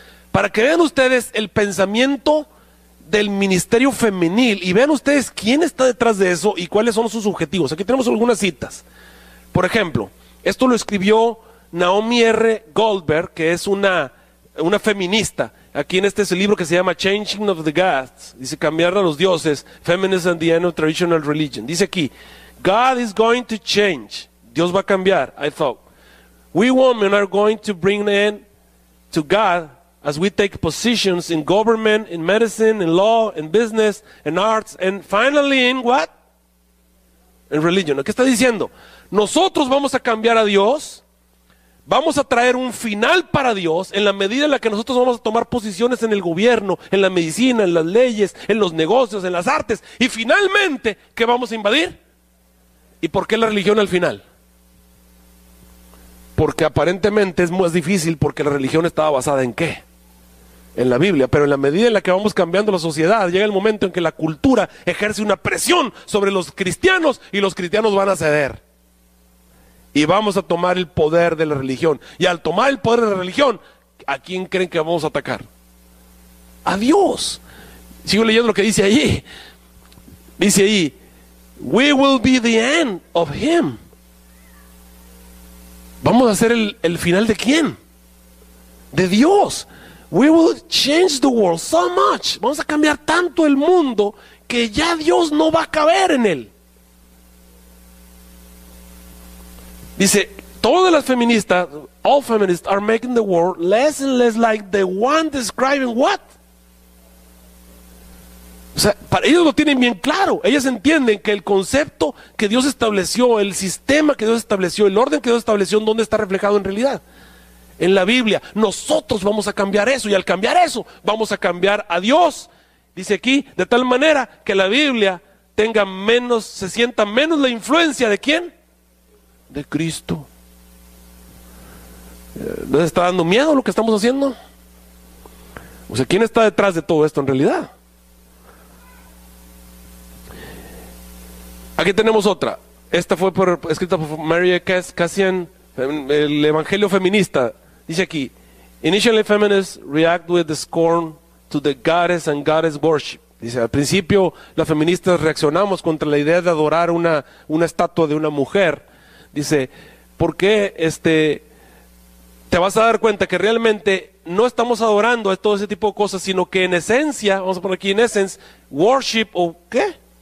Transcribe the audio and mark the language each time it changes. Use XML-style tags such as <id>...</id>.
<es>Para que vean ustedes el pensamiento del ministerio femenil, y vean ustedes quién está detrás de eso y cuáles son sus objetivos. Aquí tenemos algunas citas. Por ejemplo, esto lo escribió Naomi R. Goldberg, que es una feminista. Aquí en este es el libro que se llama Changing of the Gods. Dice cambiar a los dioses, Feminism and the End of Traditional Religion. Dice aquí,</es> <en>God is going to change.</en> <es>Dios va a cambiar,</es> <en>I thought. We women are going to bring an end to God as we take positions in government, in medicine, in law, in business, in arts, and finally in what? In religion.</en> <es>¿Qué está diciendo? Nosotros vamos a cambiar a Dios. Vamos a traer un final para Dios en la medida en la que nosotros vamos a tomar posiciones en el gobierno, en la medicina, en las leyes, en los negocios, en las artes. Y finalmente, ¿qué vamos a invadir? ¿Y por qué la religión al final? Porque aparentemente es más difícil, porque la religión estaba basada ¿en qué? En la Biblia. Pero en la medida en la que vamos cambiando la sociedad, llega el momento en que la cultura ejerce una presión sobre los cristianos, y los cristianos van a ceder. Y vamos a tomar el poder de la religión. Y al tomar el poder de la religión, ¿a quién creen que vamos a atacar? A Dios. Sigo leyendo lo que dice ahí. Dice ahí,</es> <en>we will be the end of him.</en> <es>Vamos a hacer el final de ¿quién? De Dios.</es> <en>We will change the world so much.</en> <es>Vamos a cambiar tanto el mundo que ya Dios no va a caber en él. Dice, todas las feministas,</es> <en>all feminists are making the world less and less like the one describing what?</en> <es>O sea, para ellos lo tienen bien claro. Ellas entienden que el concepto que Dios estableció, el sistema que Dios estableció, el orden que Dios estableció, ¿dónde está reflejado en realidad? En la Biblia. Nosotros vamos a cambiar eso, y al cambiar eso vamos a cambiar a Dios. Dice aquí, de tal manera que la Biblia tenga menos, se sienta menos la influencia ¿de quién? De Cristo. ¿No les está dando miedo lo que estamos haciendo? O sea, ¿quién está detrás de todo esto en realidad? Aquí tenemos otra. Esta fue escrita por Mary Cassian, el Evangelio Feminista. Dice aquí,</es> <en>initially feminists react with the scorn to the goddess and goddess worship.</en> <es>Dice, al principio las feministas reaccionamos contra la idea de adorar una estatua de una mujer. Dice, ¿por qué te vas a dar cuenta que realmente no estamos adorando a todo ese tipo de cosas, sino que en esencia, vamos a poner aquí en</es> <en>essence, worship</en> <es>o ¿qué?</es>